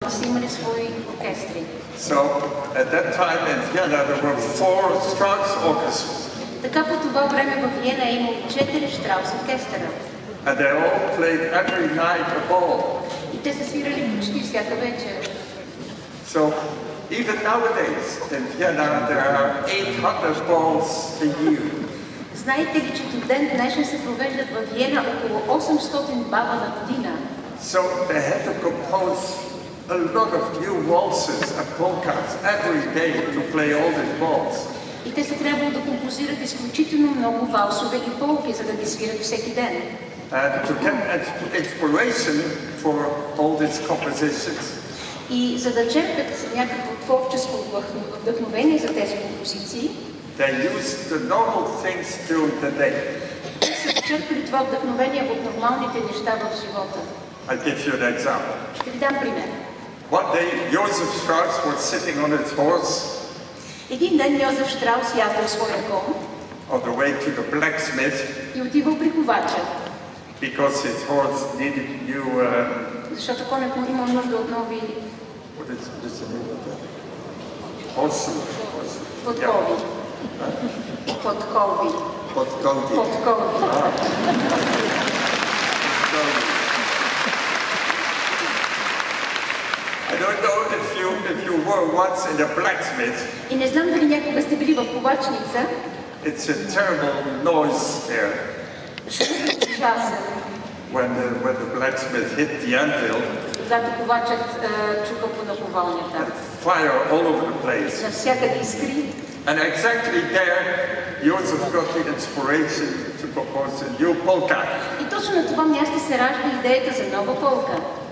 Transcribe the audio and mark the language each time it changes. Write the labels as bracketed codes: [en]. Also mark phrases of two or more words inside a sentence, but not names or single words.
[bg] са имали свои оркестри. [en] So at that time in Vienna there were 4 Strauss orchestras. [bg] Така по това време в Виена е имало 4 Штраус оркестъра. [en] And they all played every night a ball. [bg] И те са свирали почти всяка вечер. [en] So even nowadays in Vienna there are 800 balls a year. [bg] Знаете ли, че до ден днешен се провеждат в Виена около 800 бала на година? [en] So they had to compose a lot of new waltzes and polkas every day to play all these balls. [bg] И те са трябвало да композират изключително много валсове и полки, за да ги свират всеки ден. [en] And to get inspiration for all these compositions, [bg] И за да черпят някакво творческо вдъхновение за тези композиции, [en] they used the normal things during the day. [bg] те са черпили това вдъхновение от нормалните неща в живота. [en] I'll give you an example. [bg] Ще ви дам пример. [en] One day, Joseph Strauss was sitting on his horse [bg] Един ден Йозеф Штраус яздил своя кон [en] on the way to the blacksmith [bg] и отивал при ковача, [en] because his horse needed new, [bg] защото конят му имал нужда от нови [en] what is the name of that? Horse. [bg] подкови. Подкови. Podkowi. Подкови. [en] I don't know if you were once in a blacksmith. [bg] И не знам дали някога сте били в ковачница. [en] It's a terrible noise there [bg] Шумът е ужасен. [en] when the blacksmith hit the anvil. [bg] Когато ковачът чука по наковалнята. [en] Fire all over the place. [bg] Навсякъде искри. [en] And exactly there, Joseph got the inspiration to compose a new polka. [bg] И точно на това място се ражда идеята за нова полка.